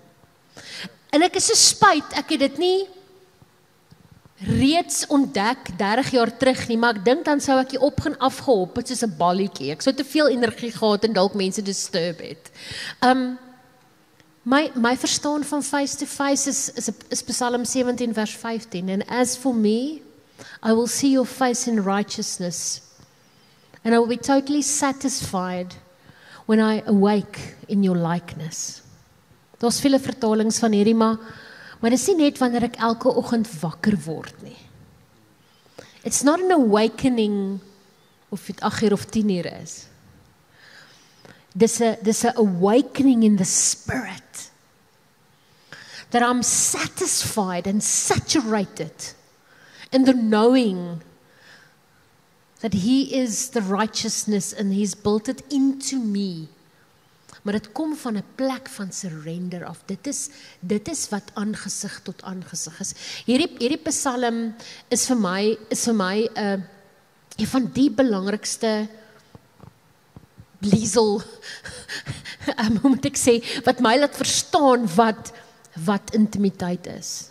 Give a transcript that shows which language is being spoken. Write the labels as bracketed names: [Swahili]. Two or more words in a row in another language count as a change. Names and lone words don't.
[Afrikaans] En ek is so spyt, ek het dit nie reeds ontdek 30 jaar terug nie, maar ek dink dan sou ek hier op gaan afgehop het soos 'n balletjie. Ek sou te veel energie gehad en dalk mense disturb het. My verstaan van [English] face to face [Afrikaans] is Psalm 17 vers 15. [English] And as for me, I will see your face in righteousness. And I will be totally satisfied when I awake in your likeness. [Afrikaans] Daar's vele vertalings van hierdie, maar dis nie net wanneer ek elke oggend wakker word nie. [English] It's not an awakening of [Afrikaans] dit 8 uur of 10 uur is. Dis 'n [English] awakening in the spirit. That I'm satisfied and saturated in the knowing that He is the righteousness and He's built it into me. [Afrikaans] Maar dit kom van 'n plek van surrender af. Dit is wat aangesig tot aangesig is. Hierdie Psalm is vir my een van die belangrikste Liesel, hoe moet ek sê, wat my laat verstaan wat intimiteit is.